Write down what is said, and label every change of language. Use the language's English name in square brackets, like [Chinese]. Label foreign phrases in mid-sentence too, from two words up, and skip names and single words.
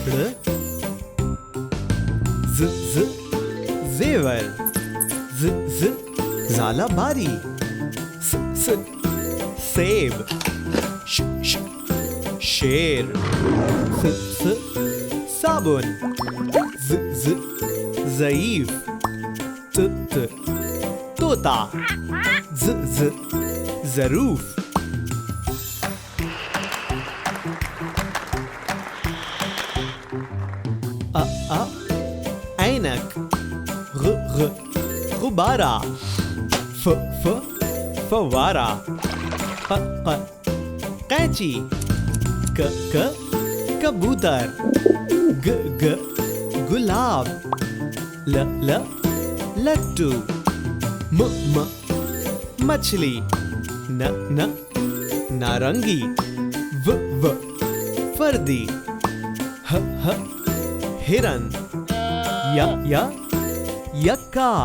[Hindi] ज जेवर, ज ज़ालाबारी, स सेब, श शेर, स साबुन, ज ज़ईफ, त तोता, ज ज़रूफ, ऐनक, गुब्बारा, फवारा, कैंची, कबूतर, गुलाब, लट्टू, मछली, नारंगी, फर्दी, हिरन, यक्का।